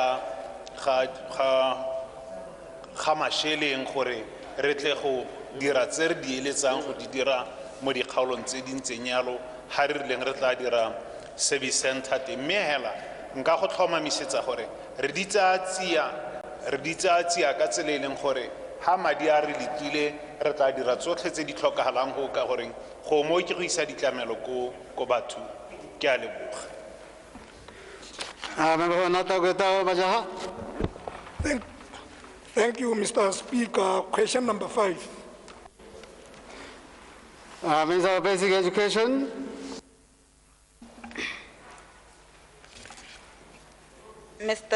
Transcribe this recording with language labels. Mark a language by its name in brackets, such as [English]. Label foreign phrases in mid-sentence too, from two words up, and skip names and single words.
[Tswana] ga masheleng gore re tle go dira tse re di eletsang go di dira mo dikgaolong tse di ntseng yalo ha re rileng re tla dira [English] service center [Tswana] te mme hela nka go tlhomamisetsa gore re di tsaya tsia ka tsela e leng gore ha madi a re lekile re tla dira tsotlhe tse di tlhokagalang go ka gore go mo ke go isa ditlamelo ko batho ke a leboga. [English] Thank you, Mr. Speaker. Question number 5. Minister of Basic Education. Mr.